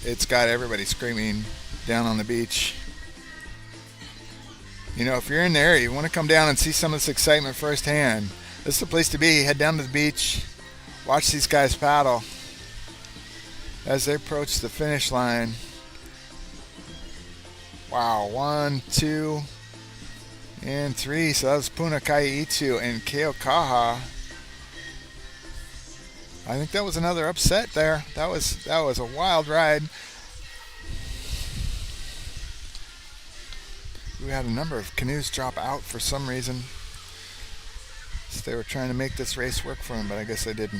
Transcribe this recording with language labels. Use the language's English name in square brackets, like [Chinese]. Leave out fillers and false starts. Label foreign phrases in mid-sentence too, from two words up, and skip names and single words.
[English] It's got everybody screaming down on the beach. If you're in there, you want to come down and see some of this excitement firsthand. This is the place to be. Head down to the beach. Watch these guys paddle as they approach the finish line. Wow, 1, 2, and 3. So that was Puna, ʻEhitu, and Keaukaha. I think that was another upset there. That was a wild ride. We had a number of canoes drop out for some reason. So they were trying to make this race work for them, but I guess they didn't.